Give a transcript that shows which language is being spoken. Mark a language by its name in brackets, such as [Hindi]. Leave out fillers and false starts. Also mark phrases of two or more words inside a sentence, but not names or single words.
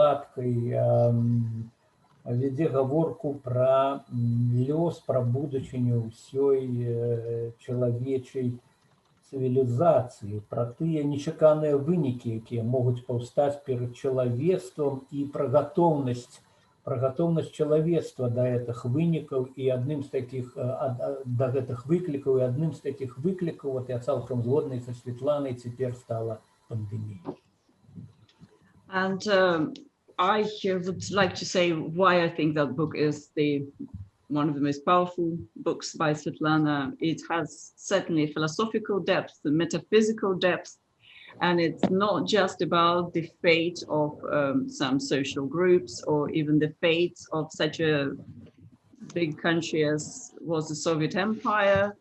[Belarusian] філасофскай падкладкай вядзе гаворку пра лёс, пра будучыню ўсёй чалавечай цывілізацыі, пра тыя нечаканыя вынікі, якія могуць паўстаць перад чалавецтвам, і пра гатоўнасць чалавецтва да гэтых вынікаў, і адным з такіх да гэтых выклікаў, і адным з такіх выклікаў, вот я цалкам згодны са Светланай, цяпер стала пандэмія. [English] And I would like to say why I think that book is one of the most powerful books by Svetlana. It has certainly philosophical depth, the metaphysical depth, and it's not just about the fate of some social groups or even the fate of such a big country as was the Soviet Empire.